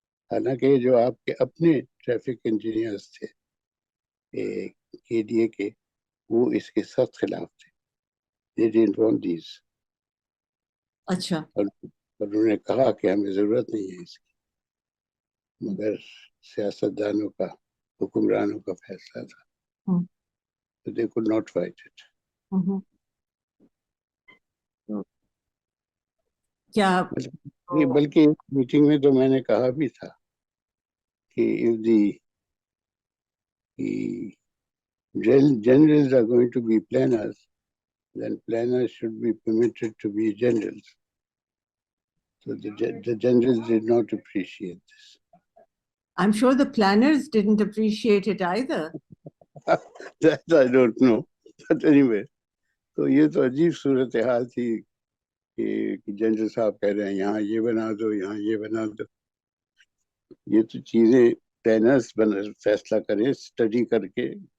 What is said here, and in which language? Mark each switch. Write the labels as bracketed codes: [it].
[ur] حالانکہ جو آپ کے اپنے ٹریفک انجینئرز تھے KDA کے, وہ اس کے سخت خلاف تھے. [en] They didn't want these. [ur] اچھا. اور انہوں نے کہا کہ ہمیں ضرورت نہیں ہے اس کی, مگر سیاستدانوں کا, حکمرانوں کا فیصلہ تھا. [en] So they could not fight it. [ur] کیا بلکہ میٹنگ میں تو میں نے کہا بھی تھا کہ [en] if the generals are going to be planners, then planners should be permitted to be generals. So the generals did not appreciate this. I'm sure the planners didn't appreciate it either. That I don't know. But anyway, [ur] تو یہ تو عجیب صورتحال تھی کہ general صاحب کہہ رہے ہیں یہاں یہ بنا دو, یہاں یہ بنا دو. یہ تو چیزیں پلانرز فیصلہ کریں اسٹڈی کر کے.